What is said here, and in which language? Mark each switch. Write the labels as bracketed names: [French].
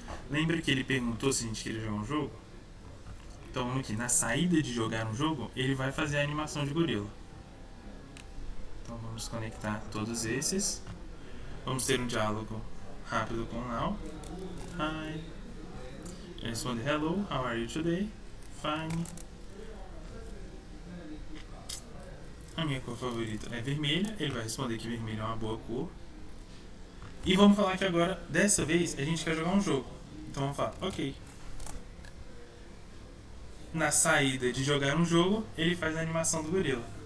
[Portuguese] Lembra que ele perguntou se a gente queria jogar um jogo? Então vamos aqui, na saída de jogar um jogo, ele vai fazer a animação de gorila. Então vamos conectar todos esses. Vamos ter um diálogo rápido com o Now. [English] Hi. [Portuguese] Ele responde [English] hello, how are you today? Fine. [Portuguese] A minha cor favorita é vermelha. Ele vai responder que vermelho é uma boa cor. E vamos falar que agora, dessa vez, a gente quer jogar um jogo. Então vamos falar, ok. Na saída de jogar um jogo, ele faz a animação do gorila.